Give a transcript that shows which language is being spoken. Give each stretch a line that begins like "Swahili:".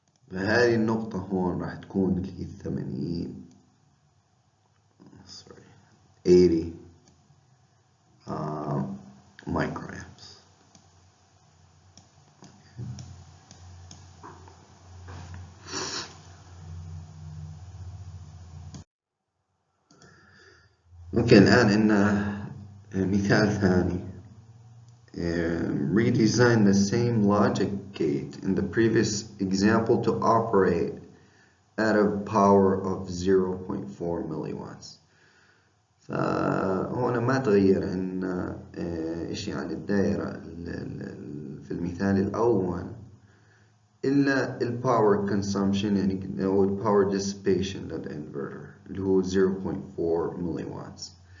Arabic: فهذه النقطة هون راح تكون اللي هي 80 مايكرو أمبس. اوكي الآن عندنا مثال ثاني.
English: Redesign the same logic gate in the previous example to operate at a power of 0.4 milliwatts.
Arabic: فهنا ما تغير عندنا إشي عن الدائرة في المثال الأول إلا الباور consumption يعني أو الباور dissipation للإنفرتر اللي هو 0.4 milliwatts.